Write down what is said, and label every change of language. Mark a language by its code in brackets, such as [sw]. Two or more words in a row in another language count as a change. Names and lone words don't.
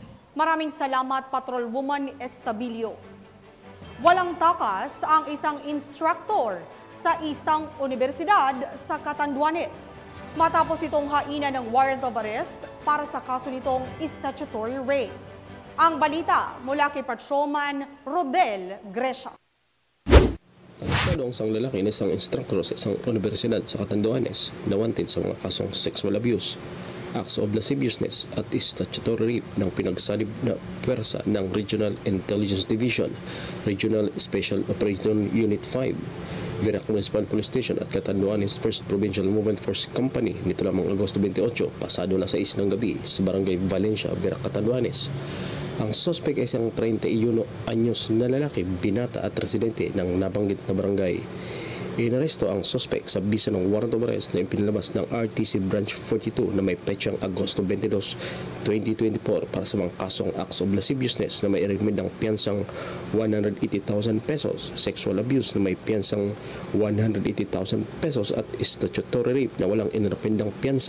[tl] Maraming salamat, Patrolwoman Estabilio. Walang takas ang isang instructor sa isang universidad sa Catanduanes matapos itong hainan ng [en] warrant of arrest [tl] para sa kaso nitong [en] statutory rape. [tl] Ang balita mula kay Patrolman Rodel Gresha. Arestado ang isang lalaki na isang instructor sa isang universidad sa Catanduanes na wanted sa mga kasong [en] sexual abuse, acts of lasciviousness [tl] at [en] statutory rape [tl] ng pinagsanib na pwersa ng Regional Intelligence Division, Regional Special Operation Unit 5, Virac Municipal Police Station at Catanduanes 1st Provincial Movement Force Company nito lamang Agosto 28, pasado na 6 ng gabi sa Barangay Valencia, Virac, Catanduanes. Ang suspect ay isang 31 anyos na lalaki, binata at residente ng nabanggit na barangay. Inaresto ang suspect sa bisa ng [en] warrant of arrest [tl] na ipinalabas ng RTC Branch 42 na may petsang Agosto 22, 2024 para sa mga kasong [en] acts of lasciviousness [tl] na may iregmid ng piyansang 180,000 pesos, [en] sexual abuse [tl] na may piyansang 180,000 pesos at [en] statutory rape [tl] na walang inirekomendang piyansa.